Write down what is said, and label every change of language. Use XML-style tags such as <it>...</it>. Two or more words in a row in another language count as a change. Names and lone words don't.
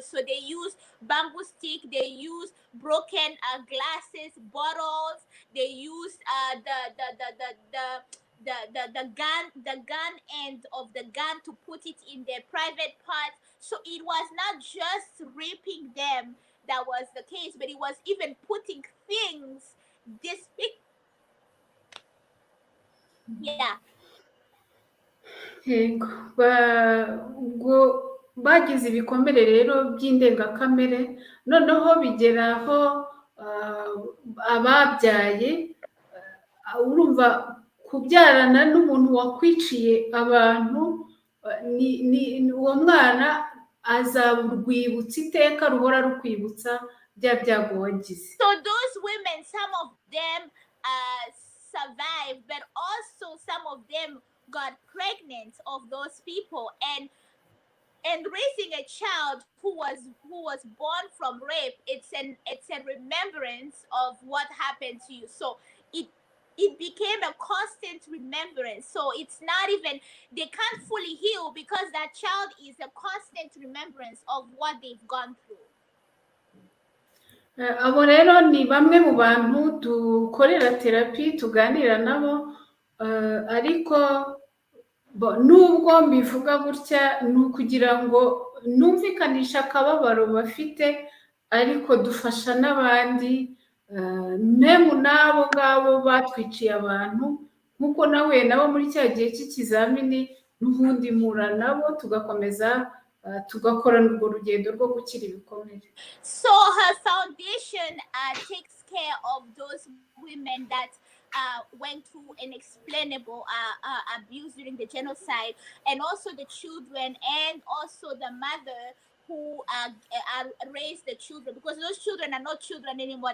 <en>So they use bamboo stick, they use broken glasses, bottles, they use the gun end of the gun to put it in their private part. So it was not just raping them that was the case, but it was even putting things</en> <rw>bagize ibikomere rero by'indengakamere, noneho bigeraho ababyaye, urumva kubyarana n'umuntu wakwiciye abantu, uwo mwana azaba urwibutso iteka ruhora rukwibutsa bya byago wagize.</rw> <en>So those women, some of them survived, but also some of them got pregnant of those people, and raising a child who was born from rape, it's a remembrance of what happened to you. So it became a constant remembrance. So it's not even, they can't fully heal because that child is a constant remembrance of what they've gone through.</en> <rw>Abo rero ni bamwe mu bantu dukorera terapi, tuganira nabo, ariko nubwo mbivuga gutya ni ukugira ngo numvikanisha akababaro bafite, ariko dufasha n'abandi, memu n'abo ngabo batwiciye abantu, nk'uko nawe nabo muri cya gihe cy'ikizamini n'ubundi mura nabo tugakomeza tugakorana urwo rugendo rwo gukira ibikomere.</rw> <en>So her foundation takes care of those women that went through inexplainable abuse during the genocide, and also the children, and also the mother who raised the children, because those children are not children anymore.</en>